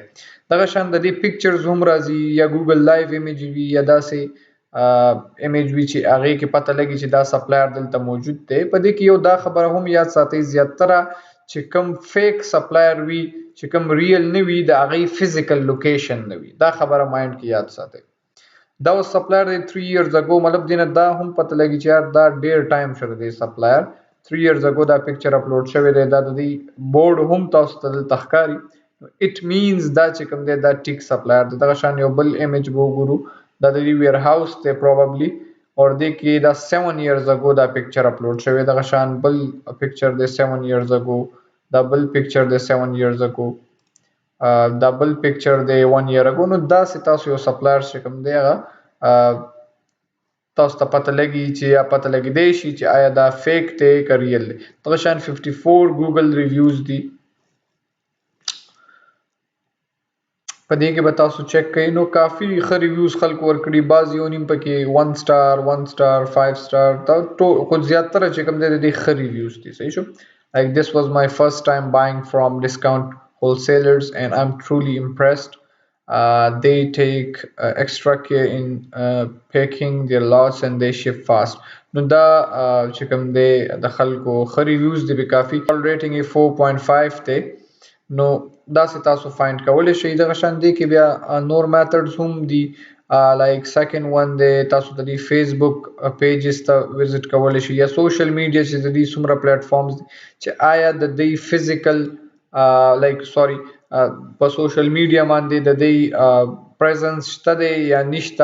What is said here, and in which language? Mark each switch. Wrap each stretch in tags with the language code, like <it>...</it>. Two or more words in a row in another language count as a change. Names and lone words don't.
<ps>دغه شان د دې پکچرز هم راځي، یا ګوګل</ps> <en>live image</en> <ps>وي، یا داسې ایمیج وي چې هغې کې پته لګي چې دا سپلایر دلته موجود دی. په دې کې یو دا خبره هم یاد ساتئ، زیاتره چې کوم</ps> <en>fake supplier</en> <ps>وي، چې کوم ریل نه وي، د هغې</ps> <en>physical location</en> <ps>نه وي. دا خبره مایند کې یاد ساتئ. دا اوس سپلایر دی</ps> <en>3 years ago،</en> <ps>مطلب دې نه دا هم پته لګي چې یار دا ډېر ټایم شو دی سپلایر</ps> <en>3 years ago</en> <ps>دا پکچر اپلوډ شوی دی. دا د دې بورډ هم تاسو ته دلته ښکاري.</ps> <en>it means</en> <ps>دا چې کوم دی دا ټیک سپلایر دی. دغه شان یو بل ایمیج به وګورو، دا د دې ویر هاوس دی پروبابلی، اور دې کې دا</ps> <en>7 years ago</en> <ps>دا پکچر اپلوډ شوی. دغه شان بل پکچر دی</ps> <en>7 years ago،</en> <ps>دا بل پکچر دی</ps> <en>7 years ago،</en> <ps>دا بل پکچر دی</ps> <en>1 year ago.</en> <ps>نو داسې تاسو یو سپلایر چې کوم دی هغه تاسو ته پته لګي چې یا پته لګیدی شي چې آیا دا فیک دی که ریل دی. دغه شان 54 ګوګل ریویوز دي. په دې کې به تاسو چیک کوئ، نو کافي ښه ریویوز خلکو ورکړي. بعض یو نیم پکې</ps> <en>1 star 1 star 5 star،</en> <ps>دا خو زیاتره چې کوم دی د دې ښه ریویوز دي. صحیح شو.</ps> <en>Like this was my first time buying from discount wholesalers and I'm truly impressed. They take extra care in packing their lots and they ship fast.</en> <ps>نو دا چې کوم دی د خلکو ښه ریویوز دي، به کافي ریټینګ یې 4.5 دی. نو داسې تاسو فایند کولی شئ. دغه شان دی کې بیا نور میتھډز هم دي.</ps> <en>like second one</en> <ps>دی، تاسو د دې فیسبوک پیجز ته وزټ کولی شئ، یا</ps> <en>social media</en> <ps>چې د دې څومره پلیټ فارمز دي چې آیا د دې</ps> <en>physical like sorry</en> <ps>په</ps> <en>social media</en> <ps>باندې د دې پریزنس شته دی یا نشته.</ps>